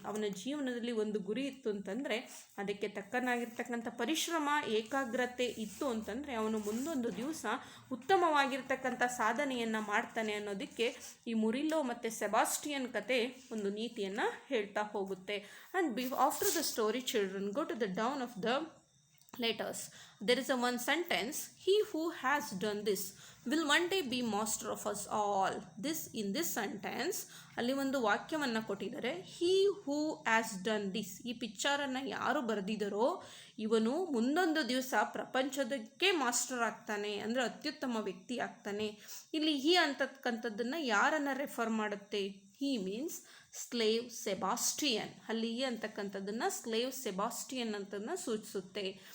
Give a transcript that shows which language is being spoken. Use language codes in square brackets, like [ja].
[kn] ಅವನ ಜೀವನದಲ್ಲಿ ಒಂದು ಗುರಿ ಇತ್ತು ಅಂತಂದರೆ ಅದಕ್ಕೆ ತಕ್ಕನಾಗಿರ್ತಕ್ಕಂಥ ಪರಿಶ್ರಮ, ಏಕಾಗ್ರತೆ ಇತ್ತು ಅಂತಂದರೆ ಅವನು ಮುಂದೊಂದು ದಿವಸ ಉತ್ತಮವಾಗಿರ್ತಕ್ಕಂಥ ಸಾಧನೆಯನ್ನು ಮಾಡ್ತಾನೆ ಅನ್ನೋದಕ್ಕೆ ಈ ಮುರಿಲ್ಲೋ ಮತ್ತು ಸೆಬಾಸ್ಟಿಯನ್ ಕತೆ ಒಂದು ನೀತಿಯನ್ನು ಹೇಳ್ತಾ ಹೋಗುತ್ತೆ. [en] And after the story children go to the down of the letters. There is a one sentence, he who has done this will one day be master of us all. In this sentence [kn] ಅಲ್ಲಿ ಒಂದು ವಾಕ್ಯವನ್ನು ಕೊಟ್ಟಿದ್ದಾರೆ, [en] he who has done this. [kn] ಈ ಪಿಕ್ಚರನ್ನು ಯಾರು ಬರೆದಿದ್ದಾರೋ ಇವನು ಮುಂದೊಂದು ದಿವಸ ಪ್ರಪಂಚದಕ್ಕೆ master ಆಗ್ತಾನೆ, ಅಂದರೆ ಅತ್ಯುತ್ತಮ ವ್ಯಕ್ತಿ ಆಗ್ತಾನೆ. ಇಲ್ಲಿ ಹಿ ಅಂತಕ್ಕಂಥದ್ದನ್ನು ಯಾರನ್ನು ರೆಫರ್ ಮಾಡುತ್ತೆ? [en] He means slave Sebastian. [kn] ಅಲ್ಲಿ ಈ ಅಂತಕ್ಕಂಥದ್ದನ್ನು ಸ್ಲೇವ್ ಸೆಬಾಸ್ಟಿಯನ್ ಅಂತನ್ನು ಸೂಚಿಸುತ್ತೆ.